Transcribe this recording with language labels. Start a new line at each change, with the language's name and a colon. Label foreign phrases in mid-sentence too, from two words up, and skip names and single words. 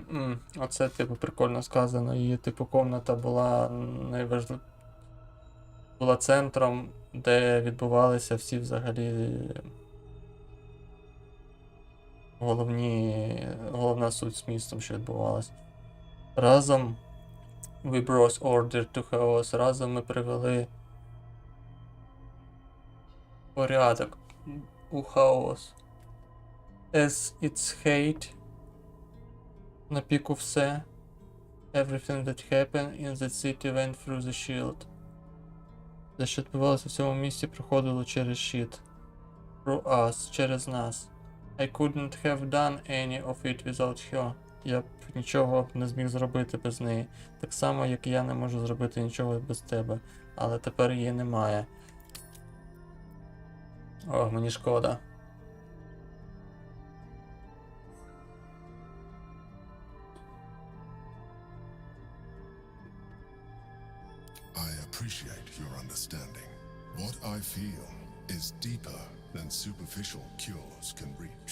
Ukrainian: Оце, типу, прикольно сказано. Її, типу, комната була була центром, де відбувалися всі взагалі головна суть з містом, що відбувалася.
English: Разом we brought order to chaos.
Ukrainian: Разом ми привели порядок у хаос.
English: As its hate,
Ukrainian: на піку все.
English: Everything that happened in the city went through the shield.
Ukrainian: Те, що відбувалося в цьому місті, проходило через щит.
English: Through us,
Ukrainian: через нас.
English: I couldn't have done any of it without her.
Ukrainian: Я б нічого не зміг зробити без неї. Так само, як я не можу зробити нічого без тебе. Але тепер її немає. О, мені шкода.
English: I appreciate your understanding. What I feel is deeper than superficial cures can reach.